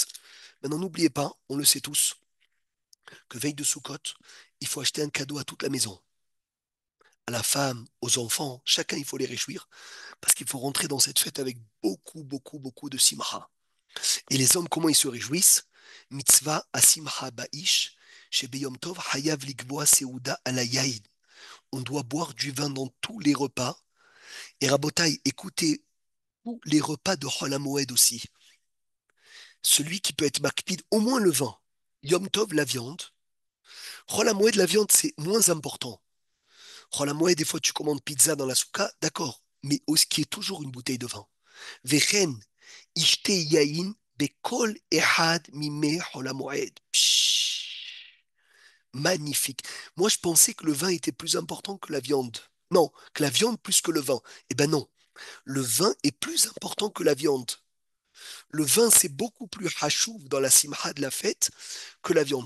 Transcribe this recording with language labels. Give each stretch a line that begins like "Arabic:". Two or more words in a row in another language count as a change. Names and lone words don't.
French: Maintenant, n'oubliez pas, on le sait tous, que veille de Sukkot, il faut acheter un cadeau à toute la maison. À la femme, aux enfants, chacun, il faut les réjouir, parce qu'il faut rentrer dans cette fête avec beaucoup, beaucoup, beaucoup de simcha. Et les hommes, comment ils se réjouissent?
Hebrew: מצווה השמחה באיש, chez ביום טוב, חייב לקבוע סעודה על היין.
French: On doit boire du vin dans tous les repas. Et Rabotai, écoutez tous les repas de Chol HaMoed aussi. Celui qui peut être makpid, au moins le vin. Yom Tov, la viande. Chol HaMoed, la viande, c'est moins important. Chol HaMoed, des fois, tu commandes pizza dans la souka, d'accord. Mais ce qui est toujours une bouteille de vin.
Hebrew: וכן, ישתה יין, בכל אחד מימי חול המועד.
French: Magnifique. Moi, je pensais que le vin était plus important que la viande. Non, que la viande plus que le vin. Eh ben non. Le vin est plus important que la viande. Le vin, c'est beaucoup plus hachouv dans la simha de la fête que la viande.